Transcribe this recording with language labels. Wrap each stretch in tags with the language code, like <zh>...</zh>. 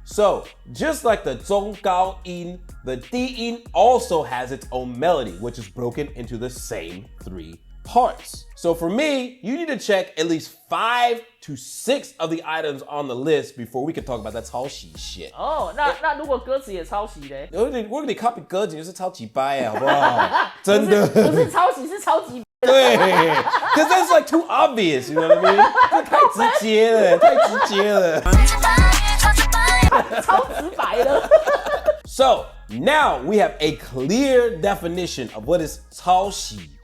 <en>So, just like the 中高音, the 低音also has its own melody, which is broken into the same 3 parts. So for me, you need to check at least 5 to 6 of the items on the list before we can talk about that 抄袭 shit.</en> <zh>哦，那如果歌词也抄袭嘞？如果你 copy 歌词就是超级掰好不好？真的。不是抄袭，是超级。对</zh> <en>，cause that's like too obvious, you know what I mean?</en> <zh>这太直接了，太直接了。超直白了。</zh> <en>So now we have a clear definition of what is 抄袭.</en>